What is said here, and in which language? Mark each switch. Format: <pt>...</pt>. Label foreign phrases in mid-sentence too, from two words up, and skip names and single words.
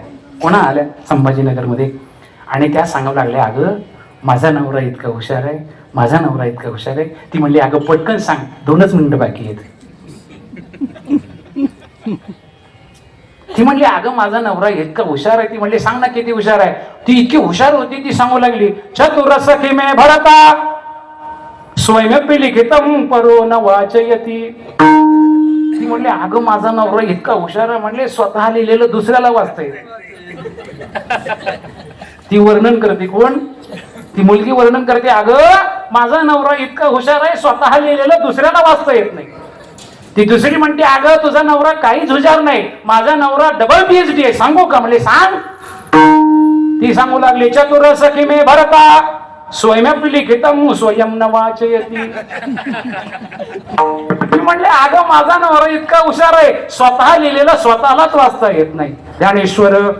<mr>पुन्हा आल्या संभाजीनगरमध्ये आणि त्या सांगू लागल्या, अगं माझा नवरा इतका हुशार आहे, माझा नवरा इतका हुशार आहे. ती म्हणली, अगं पटकन सांग, 2च मिनिटं बाकी आहेत. ती म्हणली, अगं माझा नवरा इतका हुशार आहे. ती म्हणली, सांग ना किती हुशार आहे. ती इतकी हुशार होती, ती सांगू लागली,</mr> <sa>चतुर सखी मे भरता स्वयंपिलिखितम परो न वाचयती.</sa> <mr>ती म्हणली, अगं माझा नवरा इतका हुशार आहे, म्हणले स्वतः लिहिलेलं दुसऱ्याला वाचतंय. ती वर्णन करते. कोण? ती मुलगी वर्णन करते, अगं माझा नवरा इतका हुशार आहे, स्वतः लिहिलेलं दुसऱ्याला वाचता येत नाही. ती दुसरी म्हणते, अगं तुझा नवरा काहीच हुशार नाही, माझा नवरा डबल PhD आहे. सांगू का? म्हणले सांग. ती सांगू लागली,</mr> <sa>चतुर सखी मे भरता स्वयंपिलिखितम स्वयं न वाचयती.</sa> <mr>ती म्हणले, अगं माझा नवरा इतका हुशार आहे, स्वतः लिहिलेलं स्वतःलाच वाचता येत नाही. ज्ञानेश्वर</mr>